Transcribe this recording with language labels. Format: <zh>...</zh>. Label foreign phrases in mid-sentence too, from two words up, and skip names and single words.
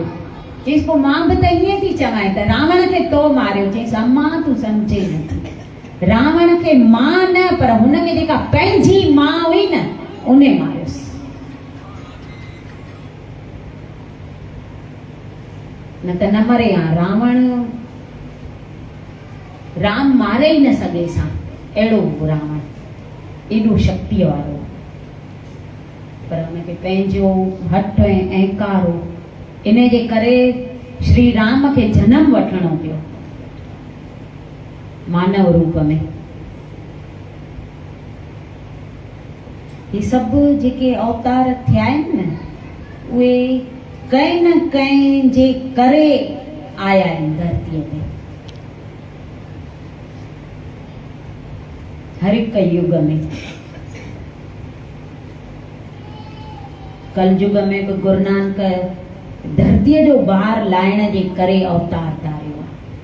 <sd>चईसि पोइ मां बि त ईअं थी चवां त रावण खे तो मारियो। चईसि अम्मा तूं सम्झे नथी, रावण खे मां न, पर हुनखे जेका पंहिंजी मां हुई न उन मारियोसि। न त न मरे हा रावण। राम मारे ई न सघे सां, अहिड़ो रावण, एॾो शक्तिअ वारो, पर हुनखे पंहिंजो हठ ऐं अहंकार हो। इन जे करे श्री राम खे जनम वठणो पियो मानव रूप में। ही सभु जेके अवतार थिया आहिनि न, उहे कंहिं न कंहिं जे करे आया आहिनि धरतीअ ते। हर हिकु युग में, कलयुग में बि गुरु नानक धरतीअ जो भार लाहिण जे करे अवतार धारियो आहे।</sd>